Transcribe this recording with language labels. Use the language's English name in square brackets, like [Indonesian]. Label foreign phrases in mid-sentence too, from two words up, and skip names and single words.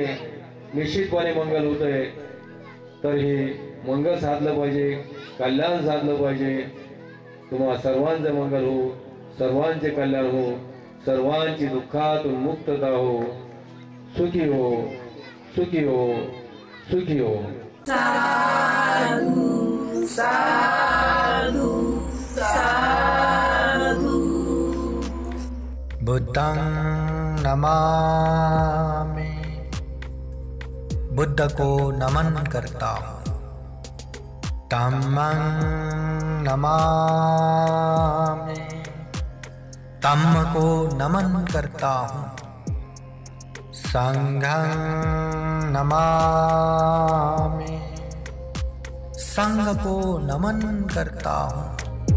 [Marathi] निश्चितपणे मंगल होतंय. तर हे मंगल साधलं पाहिजे, कल्याण साधलं पाहिजे. तुम्हा सर्वांचं मंगल हो, सर्वांचे कल्याण हो, सर्वांची दुःखातून मुक्तता हो. सुखी हो, सुखी हो, सुखी हो. [Pali] साधु साधु साधु। बुद्धं नमामि, [Hindi] बुद्ध को नमन करता हूँ। [Pali] धम्मं नमामि, [Hindi] धम्म को नमन करता हूँ। [Pali] संघं नमामि, [Hindi] संघ को नमन करता हूँ।